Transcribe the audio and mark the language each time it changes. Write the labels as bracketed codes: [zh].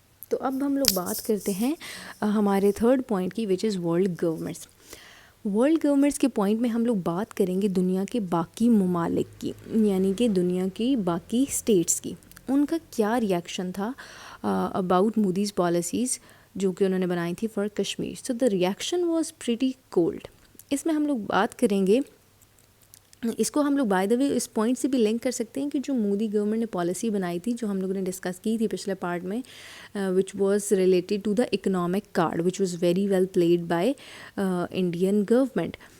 [ur] تو اب ہم لوگ بات کرتے ہیں ہمارے تھرڈ پوائنٹ کی, [en] Which is world governments. [ur] World governments کے پوائنٹ میں ہم لوگ بات کریں گے دنیا کے باقی ممالک کی, یعنی کہ دنیا کی باقی اسٹیٹس کی. ان کا کیا ریئیکشن تھا [en] about Modi's policies [ur] جو کہ انہوں نے بنائی تھی [en] For Kashmir. So the reaction was pretty cold. [ur] اس میں ہم لوگ بات کریں گے, اس کو ہم لوگ [en] by the way [ur] اس point سے بھی لنک کر سکتے ہیں کہ جو مودی گورنمنٹ نے پالیسی بنائی تھی جو ہم لوگوں نے ڈسکس کی تھی پچھلے پارٹ میں, [en] Which was related to the economic card which was very well played by Indian government.